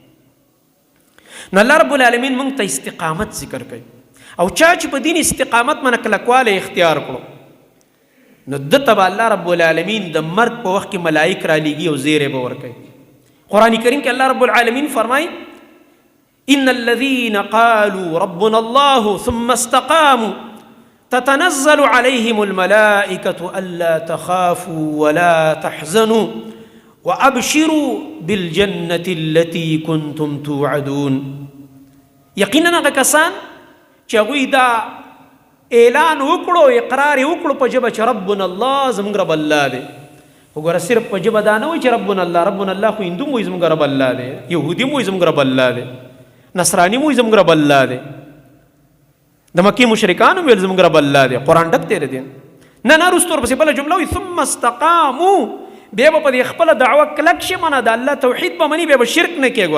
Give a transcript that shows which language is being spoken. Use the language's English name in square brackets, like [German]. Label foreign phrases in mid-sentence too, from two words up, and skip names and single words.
[Pashto] نو الله رب العالمین موږ ته استقامت ذکر کوي، او چا چې په دین استقامت منه کلکوالی اختیار کړو نو دته به الله رب العالمین د مرګ په وخت کې ملائک را لیږي او زیری به ورکوي. قرآن کریم کې الله رب العالمین فرمایي [Arabic] ان الذين قالوا ربنا الله ثم استقاموا تتنزل عليهم الملائكة ألا تخافوا ولا تحزنوا وأبشروا بالجنة التي كنتم توعدون. [Pashto] یقینا هغه کسان چې هغوی دا اعلان وکړو، اقرار یې وکړو په ژبه چې [Arabic] ربنا الله، [Pashto] زموږ رب الله دی. وګوره صرف په ژبه دا نه وایي چې [Arabic] ربنا الله، ربنا الله [Pashto] خو هندو وایي زموږ رب الله دی، یهودي وایي زموږ رب الله دی، نصرانی وایي زموږ رب الله دی، د مکې مشرکان ویل زموږ رب الله دی. قرآن ډک دی دی نه نه رستو ورپسې بله جمله وایي [Arabic] ثم استقاموا، [Pashto] بیا به په دې خپله دعوه کلک شي، منه د الله توحید به مني، بیا به شرک نه کوي.